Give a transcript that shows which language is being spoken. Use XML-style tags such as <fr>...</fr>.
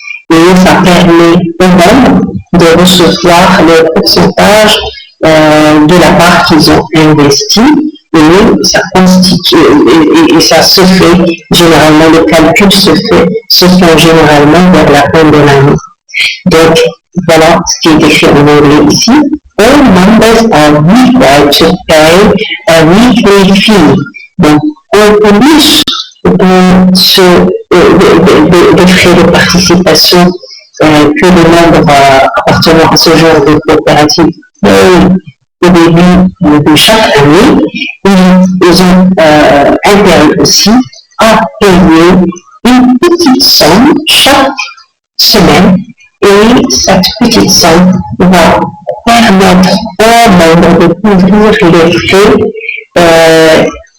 <fr>Et ça permet aux membres de recevoir le pourcentage de la part qu'ils ont investie. Et ça constitue, et ça se fait généralement, le calcul se fait généralement vers la fin de l'année. Donc, voilà ce qui est écrit en anglais ici.</fr> <en>All members are required to pay a weekly fee.</en> <fr>Donc, en plus de frais de participation que les membres appartenant à ce genre de coopérative payent au début de chaque année, ils ont intérêt aussi à payer une petite somme chaque semaine, et cette petite somme va permettre aux membres de couvrir les frais</fr>